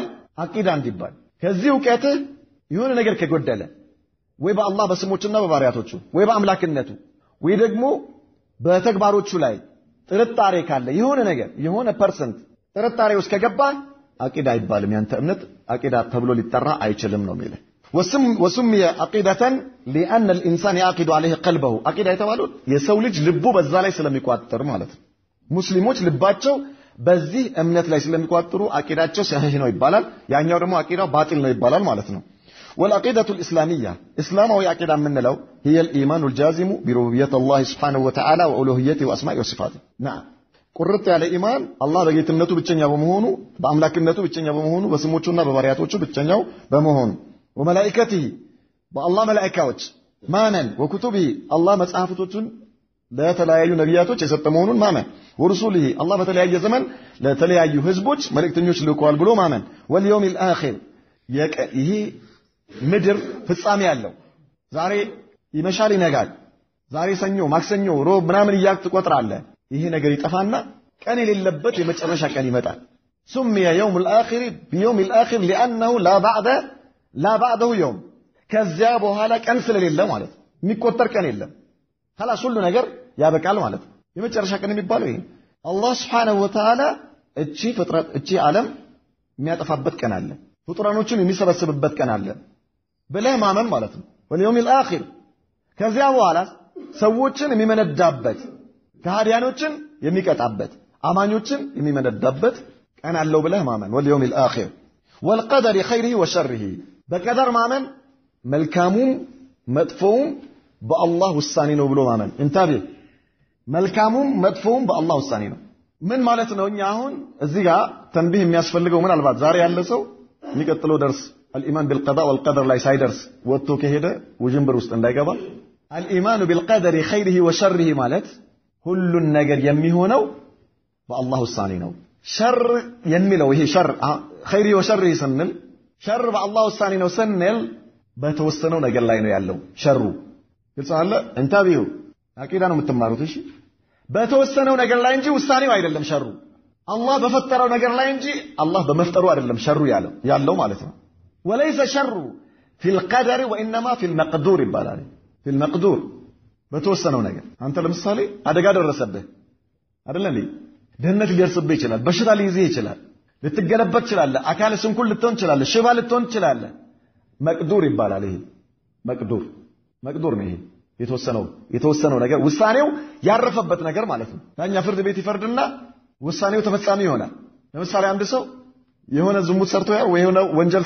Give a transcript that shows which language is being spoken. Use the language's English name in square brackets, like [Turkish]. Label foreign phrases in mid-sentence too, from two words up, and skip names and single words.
[Amharic] አቂዳ እንዲባል። ከዚህ ዕውቀትህ የሆነ ነገር ከጎደለ ወይ በአላህ በስሞችና በባህሪያቶቹ ወይ በአምላክነቱ ወይ ደግሞ በተግባሮቹ ላይ ጥርጣሬ ካለ የሆነ ነገር የሆነ ፐርሰንት ጥርጣሬ ውስጥ ከገባ አቂዳ አይባልም። ያንተ እምነት አቂዳ ተብሎ ሊጠራ አይችልም ነው የሚለው። [Arabic] وسمي عقيدة لأن الإنسان يعقد عليه قلبه [Amharic] عقيدة የተባሉት የሰው ልጅ ልቡ በዛ ላይ ስለሚቋጠር ማለት ነው። ሙስሊሞች ልባቸው በዚህ እምነት ላይ ስለሚቋጠሩ አቂዳቸው ሰሂህ ነው ይባላል። ያኛው ደግሞ አቂዳው ባጢል ነው ይባላል ማለት ነው። [Arabic] والعقيدة الإسلامية إسلامه عقيدة من لو هي الإيمان الجازم بربوبية الله سبحانه وتعالى وألوهيته وأسمائه وصفاته. [Amharic] نعم ቁርጥ ያለ ኢማን አላህ በጌትነቱ ብቸኛ በመሆኑ በአምላክነቱ ብቸኛ በመሆኑ በስሞቹና በባህሪያቶቹ ብቸኛው በመሆኑ [Arabic] وملائكته بالله [Amharic] ملائكዎች ማመን [Arabic] وكتبه الله [Amharic] መጽሐፍቶቹን ለተለያዩ ነቢያቶች የሰጠ መሆኑን ማመን [Arabic] ورسوله الله [Amharic] በተለያየ ዘመን ለተለያዩ ህዝቦች መልእክተኞች ልኳል ብሎ ማመን [Arabic] واليوم الآخر [Amharic] ይሄ ምድር ፍጻሜ ያለው ዛሬ ይመሻል ይነጋል ዛሬ ሰኞ ማክሰኞ ሮብ ምናምን እያልክ ትቆጥራለህ ይሄ ነገር ይጠፋና ቀን የሌለበት የመጨረሻ ቀን ይመጣል [Arabic] سمي يوم الآخر بيوم الآخر لأنه لا بعده يوم [Amharic] ከዚያ በኋላ ቀን ስለሌለ ማለት የሚቆጠር ቀን የለም خلاص ሁሉ ነገር ያበቃል ማለት የመጨረሻ ቀን የሚባለው ይሄ አላህ [Arabic] سبحانه وتعالى [Amharic] እቺ ዓለም የሚያጠፋበት ቀን አለ ፍጡራኖችን የሚሰበስብበት ቀን አለ ብለህ ማመን ማለት ነው [Arabic] واليوم الآخر [Amharic] ከዚያ በኋላ ሰዎችን የሚመነዳበት ከሃዲያኖችን የሚቀጣበት አማኞችን የሚመነዳበት ቀን አለው ብለህ ማመን [Arabic] واليوم الآخر والقدر خيره وشره [Amharic] በቀደር ማመን መልካሙም መጥፎውም በአላህ ውሳኔ ነው ብሎ ማመን እንታቤ መልካሙም መጥፎውም በአላህ ውሳኔ ነው ምን ማለት ነው እኛ አሁን እዚህ ጋር ተንቢህ የሚያስፈልገው ምናልባት ዛሬ ያለ ሰው የሚቀጥለው ደርስ [Arabic] الإيمان بالقضاء والقدر [Amharic] ላይ ሳይደርስ ወጥቶ ከሄደ ውጅንብር ውስጥ እንዳይገባ [Arabic] الإيمان بالقدر خيره وشره [Amharic] ማለት ሁሉን ነገር የሚሆነው በአላህ ውሳኔ ነው ሸር የሚለው ይሄ ሸር [Arabic] خيره وشره [Amharic] ስንል ሸር በአላህ ውሳኔ ነው ስንል በተወሰነው ነገር ላይ ነው ያለው ሸሩ ግልጽ አለ እንታቢው አቂዳ ነው የምትማሩት እሺ በተወሰነው ነገር ላይ እንጂ ውሳኔው አይደለም ሸሩ አላህ በፈጠረው ነገር ላይ እንጂ አላህ በመፍጠሩ አይደለም ሸሩ ያለው ማለት ነው [Arabic] وليس شر في القدر وانما في المقدور [Amharic] ይባላል [Arabic] في المقدور [Amharic] በተወሰነው ነገር አንተ ለምሳሌ አደጋ ደረሰብህ አይደል እንዴ ደህነት ሊደርስብህ ይችላል በሽታ ሊይዝህ ይችላል ልትገለበት ትችላለህ አካል ስንኩል ልትሆን ትችላለህ ሽባ ልትሆን ትችላለህ መቅዱር ይባላል ይሄ መቅዱር ነው ይሄ የተወሰነው ነገር ውሳኔው ያረፈበት ነገር ማለት ነው ዳኛ ፍርድ ቤት ይፈርድና ውሳኔው ተፈጻሚ ይሆናል ለምሳሌ አንድ ሰው የሆነ ዝሙት ሰርቶ ወይ የሆነ ወንጀል